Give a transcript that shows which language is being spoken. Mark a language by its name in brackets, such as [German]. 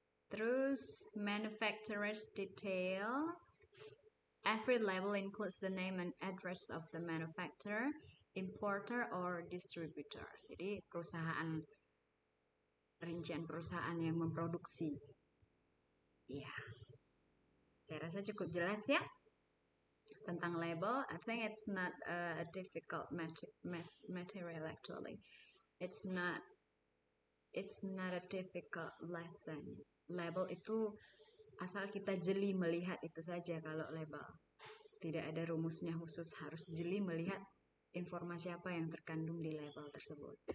[Indonesian] Terus [English] manufacturer's detail. Every label includes the name and address of the manufacturer, importer, or distributor. [Indonesian] Jadi rincian perusahaan yang memproduksi. Ya, saya rasa cukup jelas ya tentang label. [English] I think it's not a difficult material actually. It's not a difficult lesson. [Indonesian] Label itu asal kita jeli melihat itu saja. Kalau label tidak ada rumusnya khusus, harus jeli melihat informasi apa yang terkandung di label tersebut.